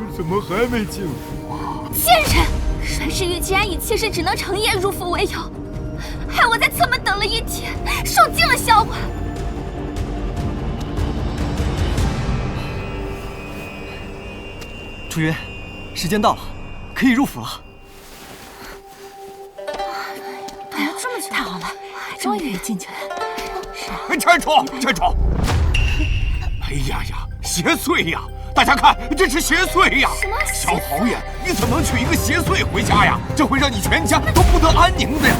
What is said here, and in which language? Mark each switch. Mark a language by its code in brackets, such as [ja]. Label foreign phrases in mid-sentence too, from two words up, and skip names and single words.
[zh] 怎麼還沒進府啊？賤人！阮氏玉既然以妾身只能成夜入府為由，害我在側門等了1天，受盡了笑話。楚雲，時間到了，可以入府了。等了這麼久，太好了，終於可以進去了。是啊。站住！站住！哎呀呀，邪祟呀！大家看，這是邪祟呀！什麼？小侯爺，你怎麼能娶一個邪祟回家呀？這會讓你全家都不得安寧的呀！